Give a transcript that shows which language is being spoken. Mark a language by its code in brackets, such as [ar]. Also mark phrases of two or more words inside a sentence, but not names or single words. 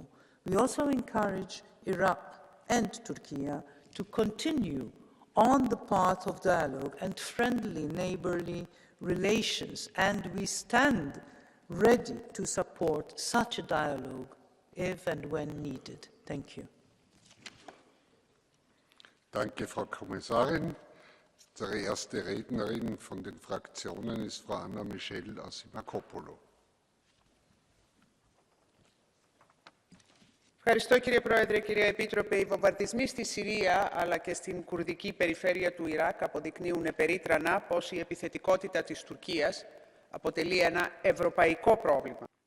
[en] We also encourage Iraq and Turkey to continue on the path of dialogue and friendly neighborly relations, and we stand ready to support such a dialogue if and when needed. Thank you. [de] Danke, Frau Kommissarin. Unsere erste Rednerin von den Fraktionen ist Frau Anna Michel Asimakopoulou. [el] Ευχαριστώ κύριε Πρόεδρε, κύριε Επίτροπε. Οι βομβαρδισμοί στη Συρία αλλά και στην κουρδική περιφέρεια του Ιράκ αποδεικνύουν περίτρανα πως η επιθετικότητα της Τουρκίας αποτελεί ένα ευρωπαϊκό πρόβλημα.